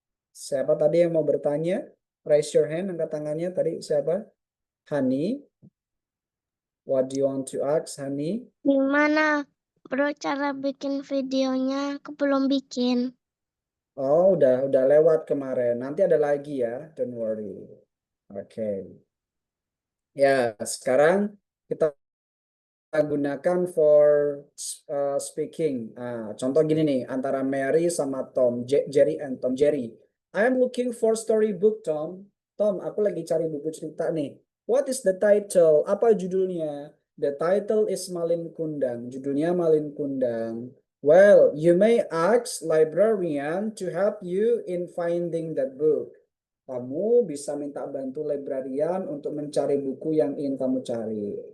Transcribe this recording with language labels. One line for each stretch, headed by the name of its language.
Indonesian: Siapa tadi yang mau bertanya?
English: Raise your hand,
Indonesian: angkat tangannya. Tadi siapa? Hani.
English: What do you want to ask, Hani?
Indonesian: Gimana bro cara bikin videonya? Aku belum bikin. Oh, udah lewat kemarin. Nanti ada lagi ya,
English: don't worry.
Indonesian: Oke. Ya, sekarang kita gunakan
English: for speaking.
Indonesian: Contoh gini nih, antara Mary sama Tom,
English: Jerry and Tom. Jerry, I am looking for storybook, Tom.
Indonesian: Tom, aku lagi cari buku cerita nih.
English: What is the title?
Indonesian: Apa judulnya?
English: The title is Malin Kundang.
Indonesian: Judulnya Malin Kundang.
English: Well, you may ask librarian to help you in finding that book.
Indonesian: Kamu bisa minta bantu librarian untuk mencari buku yang ingin kamu cari.